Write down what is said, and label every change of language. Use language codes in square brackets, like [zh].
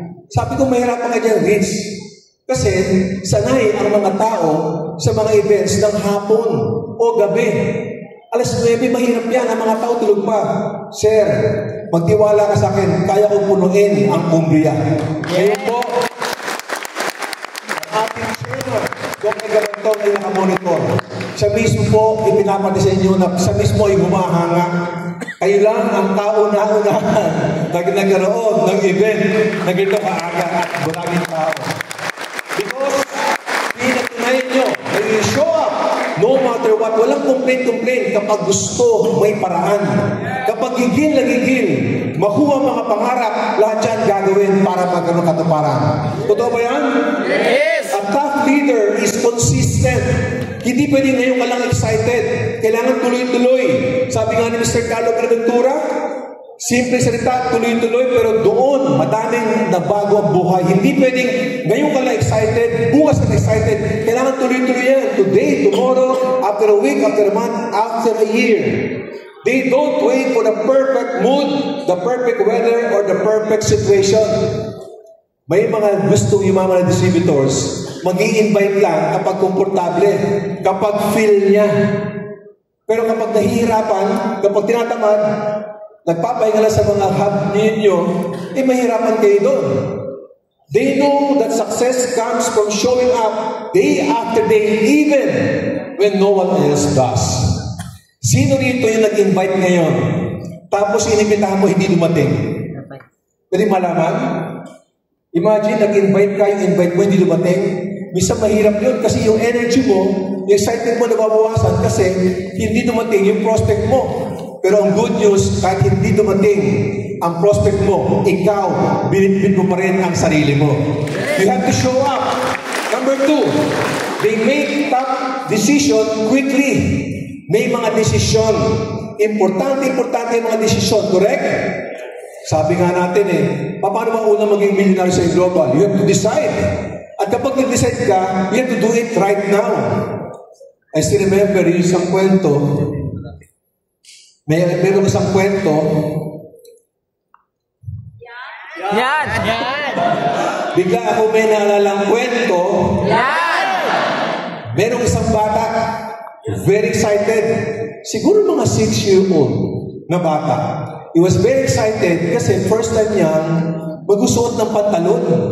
[tl] Sabi ko, mahirapan ka dyan, Rich. Kasi sanay ang mga tao sa mga events ng hapon o gabi. Alas 9, mahirap yan. Ang mga tao tulog pa. Sir, magtiwala ka sa akin, kaya kong punuin ang Umbria. Ngayon po, ating chairman, Dr. Galantong ay nakamonitor. Siya mismo po, ipinapati sa inyo na siya mismo ay humahanga. Kayo lang ang kauna-unahan na nagkaroon ng event na ganito kaaga at maraming tao. [en] Because, [tl] pinatunayan nyo, [en] when you show up, no matter what, walang complain. [tl] Kapag gusto, may paraan. Kapag gigil na gigil, makuha mga pangarap, lahat yan gagawin para magkaroon katuparan. Totoo ba yan? [en] Yes! A tough leader is consistent. [tl] Hindi pwede ngayon ka lang excited. Kailangan tuloy-tuloy. Sabi nga ni Mr. Carlo Graventura, simple salita, tuloy-tuloy, pero doon, madaming nabago ang buhay. Hindi pwedeng ngayon ka lang excited, bukas ka excited. Kailangan tuloy-tuloy yan. [en] Today, tomorrow, after a week, after a month, after a year. They don't wait for the perfect mood, the perfect weather, or the perfect situation. [tl] May mga gustong yung mga distributors, mag-i-invite lang kapag komportable, kapag feel niya. Pero kapag nahihirapan, kapag tinatamad, nagpapahinga lang sa mga hub ninyo, mahirapan kayo doon. [en] They know that success comes from showing up day after day, even when no one else does. [tl] Sino dito yung nag-invite ngayon? Tapos inibitahan mo, hindi dumating. Pwede malaman? Imagine, nag-invite ka, yung invite mo, hindi dumating. Minsan mahirap yun kasi yung energy mo, yung excitement mo nababawasan kasi hindi dumating yung prospect mo. Pero ang good news, kahit hindi dumating ang prospect mo, ikaw, binitbit mo pa rin ang sarili mo. [en] You have to show up. Number 2, they make tough decision quickly. [tl] May mga desisyon. Importante yung mga desisyon. Correct? Sabi nga natin paano ba unang maging millionaire sa global? [en] You have to decide. [tl] At kapag nag-decide ka, [en] you have to do it right now. I still remember [tl] yung isang kwento. Meron isang kwento. Yan! Bigla ako may naalalang kwento. Yan! Merong isang bata, very excited. Siguro mga 6-year-old na bata. [en] He was very excited kasi first time [tl] niyang magsusuot ng pantalon.